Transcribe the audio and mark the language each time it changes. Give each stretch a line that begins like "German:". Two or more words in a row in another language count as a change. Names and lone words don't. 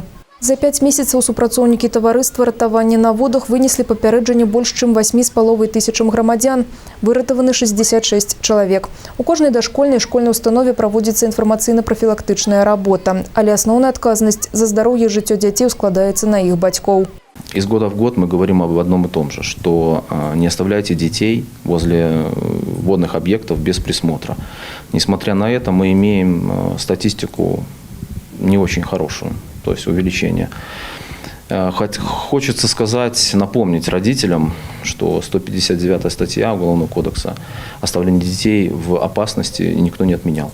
Belarusian: За 5 месяцаў супрацоўнікі таварыства ратавання на водах вынеслі папярэджанне больш чым 8500 грамадзян. Выратаваны 66 чалавек. У кожнай дашкольнай і школьнай установе праводзіцца інфармацыйна-прафілактычная работа, але асноўная адказнасць за здароўе і жыццё дзяцей складаецца на іх бацькоў.
Russian: Из года в год мы говорим об одном и том же, что не оставляйте детей возле водных объектов без присмотра. Несмотря на это, мы имеем статистику не очень хорошую. То есть увеличение. Хочется сказать, напомнить родителям, что 159 статья Уголовного кодекса оставление детей в опасности никто не отменял.